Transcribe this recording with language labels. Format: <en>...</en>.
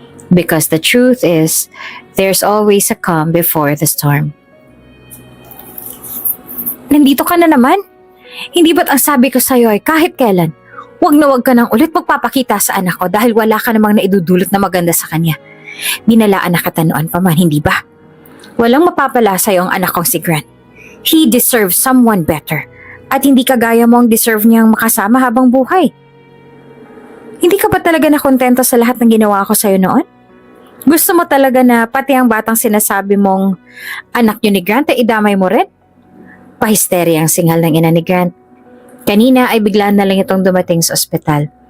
<en>Because the truth is, there's always a calm before the storm.</en> <tl>Nandito ka na naman? Hindi ba't ang sabi ko sa'yo ay kahit kailan, huwag na huwag ka nang ulit magpapakita sa anak ko dahil wala ka namang naidudulot na maganda sa kanya. Binalaan na kita noon pa man, hindi ba? Walang mapapala sa'yo ang anak kong si Grant.</tl> <en>He deserves someone better.</en> <tl>At hindi kagaya mo ang deserve niyang makasama habang buhay. Hindi ka ba talaga nakontento sa lahat ng ginawa ko sa'yo noon? Gusto mo talaga na pati ang batang sinasabi mong anak niyo ni Grant ay idamay mo rin? Pahisterya ang singal ng ina ni Grant. Kanina ay bigla na lang itong dumating sa ospital.</tl>